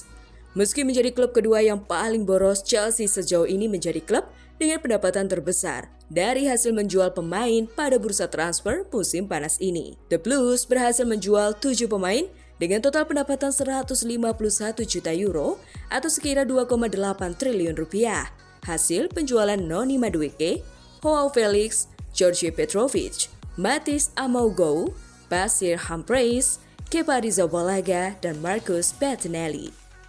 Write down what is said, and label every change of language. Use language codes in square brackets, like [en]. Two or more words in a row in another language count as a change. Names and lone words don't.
[id] Meski menjadi klub kedua yang paling boros, Chelsea sejauh ini menjadi klub dengan pendapatan terbesar dari hasil menjual pemain pada bursa transfer musim panas ini. The Blues berhasil menjual 7 pemain dengan total pendapatan 151 juta euro atau sekira 2,8 triliun rupiah. Hasil penjualan Noni Madueke, Joao Felix, Georgi Petrovic, Matis Amougou, Basir Humphreys, Kepa Arrizabalaga, dan Marcus Bettinelli.